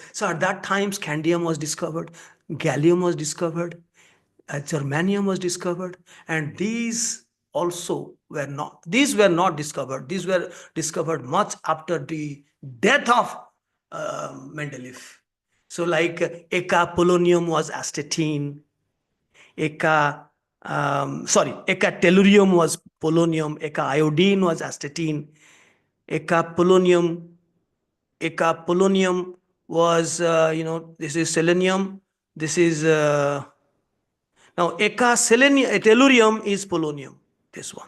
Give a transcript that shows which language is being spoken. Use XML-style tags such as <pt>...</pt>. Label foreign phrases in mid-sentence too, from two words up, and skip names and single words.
<en>So at that time, scandium was discovered, gallium was discovered, germanium was discovered, and these also were not discovered. These were discovered much after the death of Mendeleev. So like Eka polonium was astatine, Eka tellurium was polonium, Eka iodine was astatine, Eka polonium was this is selenium, this is now Eka tellurium is polonium, this one.</en>